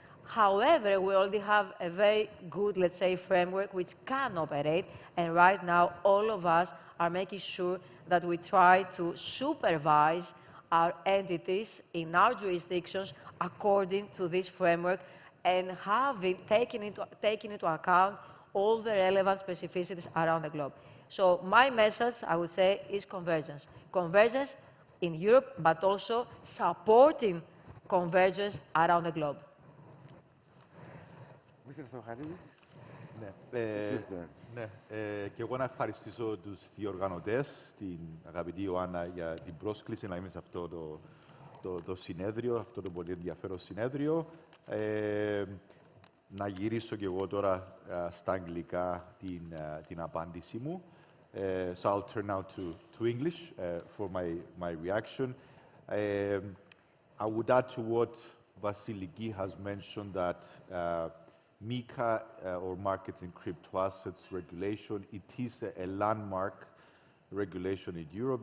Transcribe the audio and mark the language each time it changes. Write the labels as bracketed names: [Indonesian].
[English] However, we already have a very good, let's say, framework which can operate, and right now all of us are making sure that we try to supervise our entities in our jurisdictions according to this framework and taking into account all the relevant specificities around the globe. So my message, I would say, is convergence. Convergence in Europe, but also supporting convergence around the globe. Mr. Theocharides. [Greek] Ναι, και εγώ να ευχαριστήσω τους διοργανωτές, την αγαπητή Ιωάννα, για την πρόσκληση να είμαι σε αυτό το συνέδριο, αυτό το πολύ ενδιαφέρον συνέδριο. Να γυρίσω και εγώ τώρα στα αγγλικά την απάντηση μου. [English] So I'll turn now to English for my reaction. I would add to what Vassiliki has mentioned that MiCA, or Markets in Crypto Assets Regulation, it is a landmark regulation in Europe.